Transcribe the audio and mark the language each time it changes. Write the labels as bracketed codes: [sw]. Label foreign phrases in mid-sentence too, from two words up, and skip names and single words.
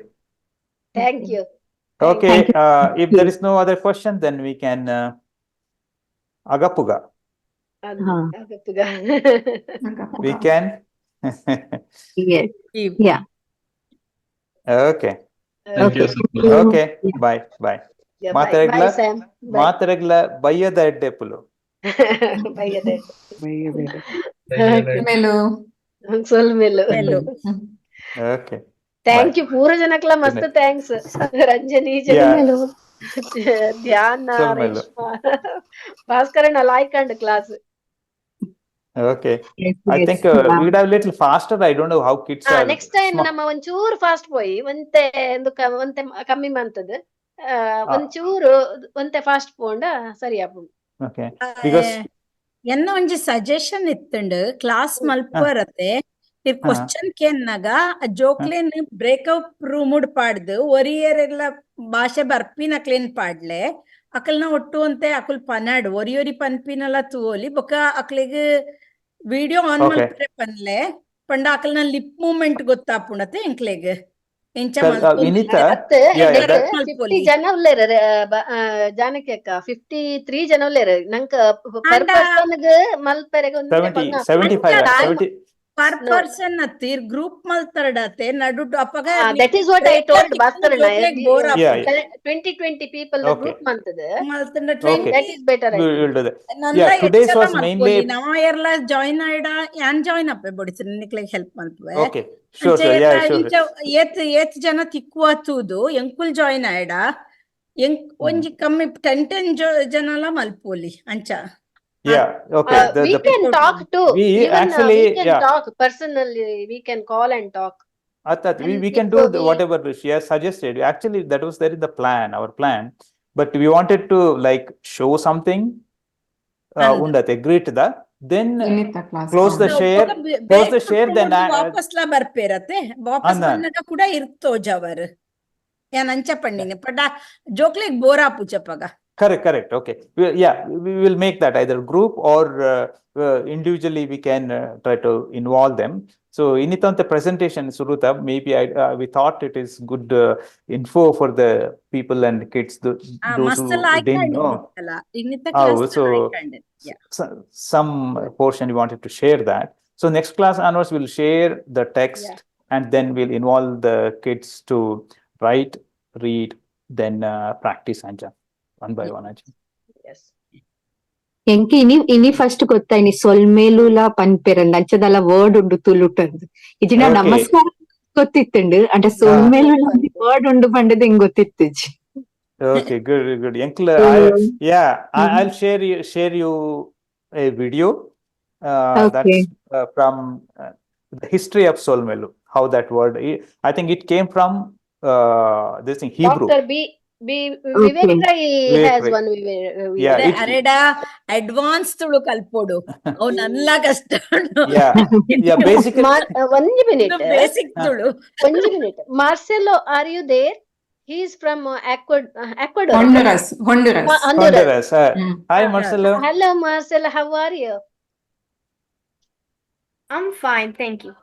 [en] Thank you. Okay. Thank you. If there is no other question, then we can Agapuga. Agappuga. We can. Yes. Keep. Yeah. Okay. Thank you. Okay. [tcy] Asaigoli. [en] Okay. Bye. Bye. Yeah, bye. Bye, [tcy] Maataregla. [en] Sam. Bye. [tcy] Maataregla bayada eddepulu. [en] Bye, Aded. [tcy] Melu. Solmelu. [en] Hello. Okay. Thank Bye. [tcy] you. Pura janakla [en] Good mast night. thanks. Ranjani, Yeah. Jagdeesh, Dhyana, [tcy] Solmelu. [en] Reshma, Bhaskar and alike and class. Okay. Yes, I yes. think we would have a little faster. I don't know how kids are Next time smart. [tcy] ನಮ್ಮ ಒಂಚೂರು ಫಾಸ್ಟ್ ಪೋಯಿ ಒಂತೆ ಒಂತೆ ಕಮ್ಮಿ ಮಂತದ ಒಂಚೂರು ಒಂತೆ ಫಾಸ್ಟ್ ಪೋಂಡ ಸರಿ ಆಪುಂಡು. [en] Okay. Because [tcy] ಎನ್ನ ಒಂಜಿ ಸಜೆಷನ್ ಇತ್ತುಂಡು ಕ್ಲಾಸ್ ಮಲ್ಪರತೆ ಕ್ವಶನ್ ಕೇನ್ನಾಗ ಜೋಕ್ಲೇನ್ [en] breakup room [tcy] ಪಾಡ್ದು ಒರಿಯರೆಲ್ಲ ಭಾಷೆ ಬರ್ಪಿನಕ್ಲೇನ್ ಪಾಡ್ಲೆ ಅಕಲ್ನ ಒಟ್ಟು ಅಂತೆ ಅಕುಲ್ ಪನಾಡು ಒರಿ ಪನ್ಪಿನಲ್ಲ ತೂಲಿ ಬೊಕ ಅಕ್ಲಿಗ್ [en] video on [tcy] ಮಲ್ಪರೆ ಪನ್ಲೆ ಪಂಡ ಅಕಲ್ನ [en] lip movement [tcy] ಗೊತ್ತಾಪುಂಡತೆ ಎಂಕ್ಲೆಗ್ ಎಂಚ [en] Vinita, yeah, yeah, that [tcy] 50 ಜನ ಉಳ್ಳೇರ ಜಾನಕಿ ಅಕ್ಕ 53 ಜನ ಉಳ್ಳೇರ ನಂಕ [en] per person [tcy] ಮಲ್ಪೆರೆಗೆ [en] 70. per person [tcy] ಅತ್ತಿರ್ ಗ್ರೂಪ್ ಮಲ್ತರಡತೆ ನಡು ಅಪಗ [en] that is what I told Bhaskar ಬೋರ್ 20 people the group mantade Okay. that is better I We'll do that. [tcy] ನಲ್ಲ [en] Yeah, today's was mainly. [tcy] ನಾವ ಎಲ್ಲ ಜಾಯಿನ್ ಆಯ್ಡ ಯಾನ್ ಜಾಯಿನ್ ಅಪ್ಪೆ ಬಡಿಸ್ರಿ ನಿಕ್ಲೆಗ್ ಹೆಲ್ಪ್ ಮಾಡ್ತವೆ [en] Okay. Sure. Yeah, sure. [tcy] ಏತ್ ಜನ ತಿಕ್ಕುವತ್ತುದು ಎಂಕುಲ್ ಜಾಯಿನ್ ಆಯ್ಡ ಒಂಜಿ ಕಮ್ಮಿ 10 ಜನಲ ಮಲ್ಪೋಲಿ ಅಂಚ. [en] Yeah. Okay. we can talk too. Even actually, we can talk personally. We can call and talk. We can do whatever she has suggested. Actually, that was there in the plan, our plan. But we wanted to like show something. [tcy] Undate greet da. Then close the share. [en] Then [tcy] ವಾಪಸ್ ಲ ಬರ್ಪೇರತೆ ವಾಪಸ್ ಬಂದಾಗ ಕೂಡ ಇರ್ತೋ ಜವರ್ ಯಾನ್ ಅಂಚ ಪಣ್ಣಿನಿ ಪಡ ಜೋಕ್ಲೆಗ್ ಬೋರಾ ಪುಚಪಗ. [en] Correct. Okay. We will make that either group or individually we can try to involve them. So initante presentation Suruta, maybe we thought it is good info for the people and kids those who didn't know. So some portion we wanted to share that. So next class onwards we'll share the text and then we'll involve the kids to write, read, then practice anja. One by one. Yes. [tcy] ಎಂಕಿ ಇನಿ ಫಸ್ಟ್ ಗೊತ್ತಾಯ್ನಿ ಸೊಲ್ಮೇಲುಲ ಪನ್ಪೆರಂದ ಅಂಚದಲ್ಲ ವರ್ಡ್ ಉಂಡು ತುಳುಟಂದು ಇಜಿನ ನಮಸ್ಕಾರ ಗೊತ್ತಿತ್ತುಂಡು ಅಂಟ ಸೊಲ್ಮೇಲುಲ ವರ್ಡ್ ಉಂಡು ಪಂಡದ ಹೆಂಗ್ ಗೊತ್ತಿತ್ತು. [en] Okay, good. Uncle, I'll share you a video that's from the history of Solmelu, how that word. I think it came from this thing Hebrew. Dr. Vivek has one. [tcy] ಅರೆಡ ಅಡ್ವಾನ್ಸ್ ತುಳು ಕಲ್ಪೋಡು ಅವ್ ನನ್ಲ ಕಷ್ಟ. [en] Basically. One minute. Basic ತುಳು. 1 minute. Marcelo, are you there? He is from Ecuador. Honduras. Hi, Marcelo. Hello, Marcelo. How are you? I'm fine, thank you.